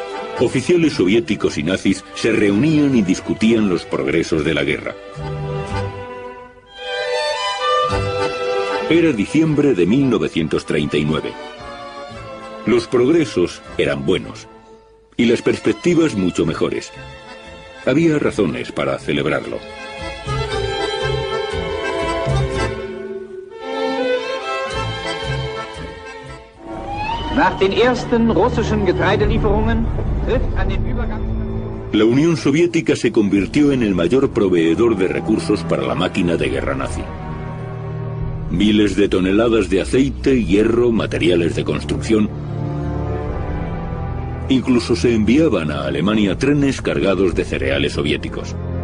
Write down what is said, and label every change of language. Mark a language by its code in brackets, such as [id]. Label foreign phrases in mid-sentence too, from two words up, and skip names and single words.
[es] Oficiales soviéticos y nazis se reunían y discutían los progresos de la guerra. Era diciembre de 1939. Los progresos eran buenos y las perspectivas mucho mejores. Había razones para celebrarlo. [de] Nach den ersten russischen Getreidelieferungen trifft an den Übergang. [es] La Unión Soviética se convirtió en el mayor proveedor de recursos para la máquina de guerra nazi. Miles de toneladas de aceite, hierro, materiales de construcción. Incluso se enviaban a Alemania trenes cargados de cereales soviéticos.